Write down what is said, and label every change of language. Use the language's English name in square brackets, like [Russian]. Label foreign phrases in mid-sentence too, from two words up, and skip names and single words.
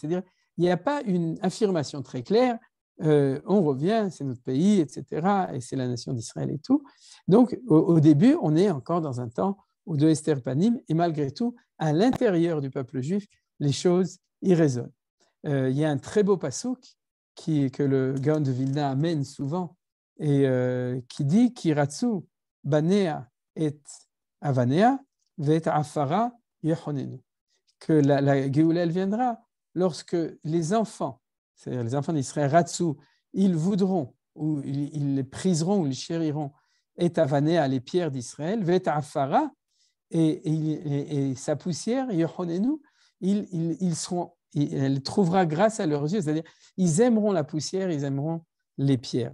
[French] C'est-à-dire, il n'y a pas une affirmation très claire. On revient, c'est notre pays, etc., et c'est la nation d'Israël et tout. Donc, au début, on est encore dans un temps de [Hebrew] הסתר פנים, [French] et malgré tout, à l'intérieur du peuple juif, les choses y résonnent. Il y a un très beau passouk que le Gaon de Vilna amène souvent, et qui dit « [Hebrew] כי רצו בניה את אבניה ואת עפרה יחוננו [French] » que la Géoula, elle viendra lorsque les enfants, c'est-à-dire les enfants d'Israël, Ratsu, ils voudront, ou ils les priseront, ou ils chériront, et avanea, les pierres d'Israël, [Hebrew] ואת עפרה, [French] et sa poussière, yechonenu, elle trouvera grâce à leurs yeux, c'est-à-dire ils aimeront la poussière, ils aimeront les pierres.